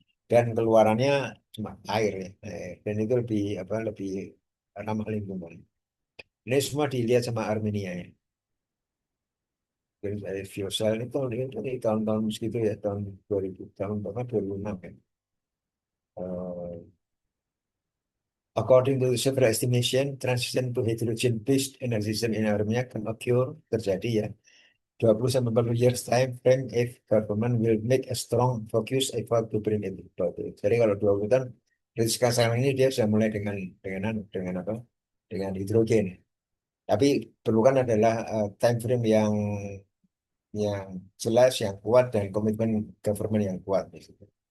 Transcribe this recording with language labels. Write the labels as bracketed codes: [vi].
[id] Dan keluarannya cuma air ya. Dan itu lebih apa lebih ramah lingkungan. Ini semua dilihat sama Armenia ya. Dari fuel cell itu dari tahun-tahun segitu ya, tahun 2000, tahun berapa 2006 ya. [en] Eh, According to several estimation, transition to hydrogen-based energy system in Armenia can occur, [id] terjadi ya, 20 sampai 40 [en] years time frame if government will make a strong focus effort to bring it about it. [id] Jadi kalau 20 tahun dari sekarang ini dia sudah mulai dengan apa? Dengan hidrogen. Tapi perlukan adalah time frame yang jelas, yang kuat dan komitmen government yang kuat di situ.